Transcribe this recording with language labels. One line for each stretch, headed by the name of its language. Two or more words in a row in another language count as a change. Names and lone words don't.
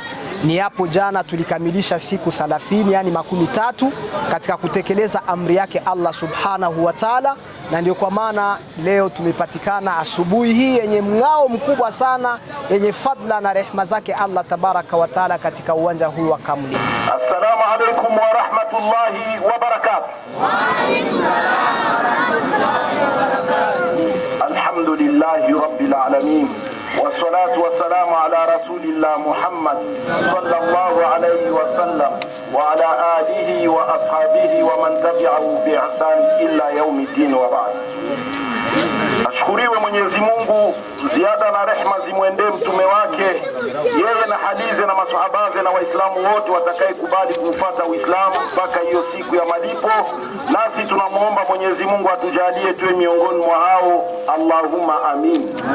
Swahili: Ni hapo jana tulikamilisha siku 30, yani 13 katika kutekeleza amri yake
Arabic: الله سبحانه وتعالى,
Swahili: na ndio kwa maana leo tumepatikana asubuhi hii yenye mng'ao mkubwa sana, yenye fadla na rehema zake
Arabic: الله تبارك وتعالى
Swahili: katika uwanja huu wa Kamlimbi.
Arabic: السلام عليكم ورحمة الله وبركاته. وعليكم السلام ورحمة الله وبركاته. الحمد لله رب العالمين. والصلاة والسلام على رسول الله محمد صلى الله عليه وسلم وعلى آله وأصحابه ومن تبعه بإحسان إلا يوم الدين وبعد.
Swahili: Ashukuriwe Mwenyezi Mungu, ziada na rehema zimwendee mtume wake, yeye na hadize na maswahabaze na waislamu wote watakayekubali kufuata Uislamu mpaka hiyo siku ya malipo. Nasi tunamuomba Mwenyezi Mungu atujalie tuwe miongoni mwa hao,
Arabic: اللهم آمين.